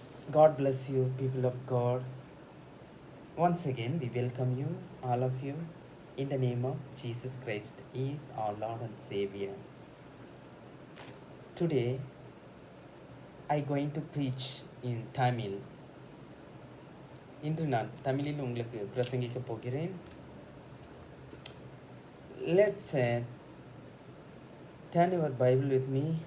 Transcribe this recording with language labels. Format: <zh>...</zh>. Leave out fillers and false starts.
<en>God bless you, people of God. Once again, we welcome you, all of you, in the name of Jesus Christ. He is our Lord and Savior. Today, I going to preach in Tamil.</en> <ta>இன்று நான் தமிழில் உங்களுக்கு பிரசங்கிக்க போகிறேன்.</ta> <en>Let's turn your Bible with me.</en>